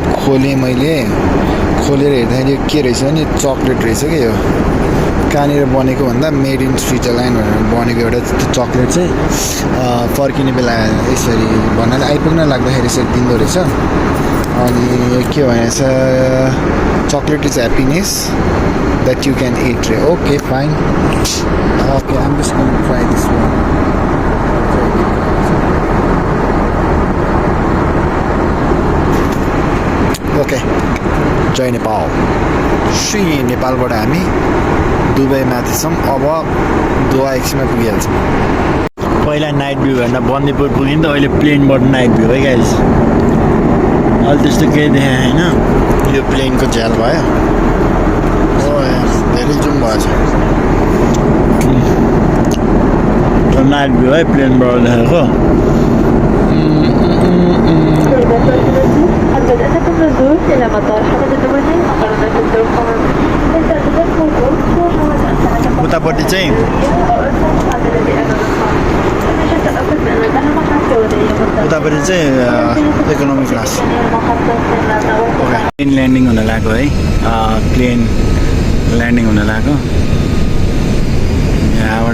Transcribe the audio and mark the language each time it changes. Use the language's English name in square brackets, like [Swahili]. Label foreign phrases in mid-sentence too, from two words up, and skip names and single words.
[Nepali] खोलेँ मैले खोलेर हेर्दाखेरि के रहेछ नि चक्लेट रहेछ क्या यो कहाँनिर बनेको भन्दा [English] made in Switzerland [Nepali] भनेर बनेको एउटा त्यो चक्लेट चाहिँ फर्किने बेला यसरी भन्नाले आइपुग्न लाग्दाखेरि यसरी दिँदो रहेछ अनि के भनेछ [English] chocolate is happiness that you can eat. Okay, fine. Okay, I'm just going to try this one. [Nepali] Okay, जय नेपाल श्री नेपालबाट हामी दुबई माथि छौँ अब दोहा एकछिनमा पुगिहाल्छौँ पहिला [English] night view [Nepali] भन्दा बन्दीपुर पुग्यो नि त अहिले प्लेनबाट [English] night view [Nepali] है गाइस अहिले त्यस्तो केही देखेँ होइन यो प्लेनको झ्याल भयो ओ धेरै जुम भएछ [English] night view [Nepali] है प्लेनबाट देखेको [Arabic] بدأتكم النزول إلى مطار حمد الدولي مقرنا في الدوحة يستأذنكم الوقوف [Nepali] उतापट्टि चाहिँ उतापट्टि चाहिँ [English] economy class plane landing [Nepali] हुन लाग्यो है [English] plane landing [Nepali] हुन लाग्यो यहाँबाट